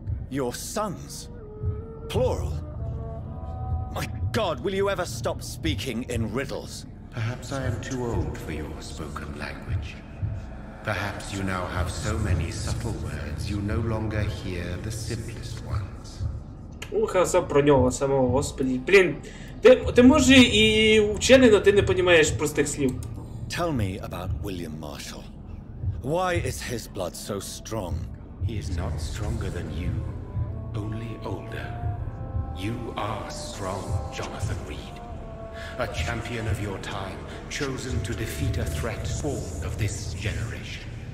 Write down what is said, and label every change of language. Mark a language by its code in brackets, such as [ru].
[en] Your sons? Plural? My God, will you ever stop speaking in riddles? Perhaps I am too old for your spoken language. Perhaps you now have so many subtle words you no longer hear the simplest ones. [uk] Казав про нього самого, господи. Блін, ти може і вчений, але ти не розумієш простих слів. [en] Tell me about William Marshall. Why is his blood so strong? He is not stronger than you, only older. You are strong, Jonathan Reed. A champion of your time, chosen to defeat a threat born of this generation.